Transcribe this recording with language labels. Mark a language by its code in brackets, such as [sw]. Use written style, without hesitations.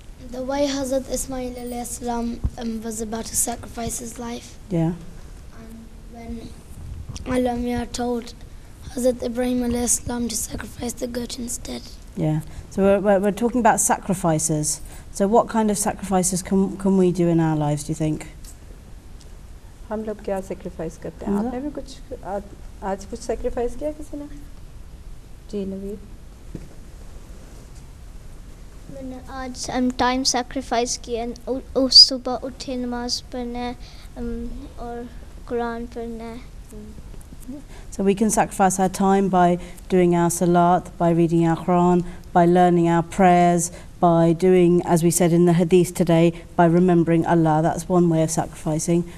[en] The way Hazrat Ismail alayhi salam was about to sacrifice his life. Yeah. And when Allah Mia told Hazrat Ibrahim alayhi salam to sacrifice the goat instead. Yeah. So we're talking about sacrifices. So what kind of sacrifices can we do in our lives, do you think? [hi] हम लोग क्या sacrifice करते हैं? आपने भी कुछ आज कुछ सेक्रीफाइस किया किसी ने? जी नवीद। मैंने आज टाइम सैक्रिफाइस किया, उस सुबह उठे नमाज पढ़ने और कुरान पढ़ने। [en] So we can sacrifice our time by doing our salat, by reading our Quran, by learning our prayers, by doing, as we said in the hadith today, by remembering Allah. That's one way of sacrificing.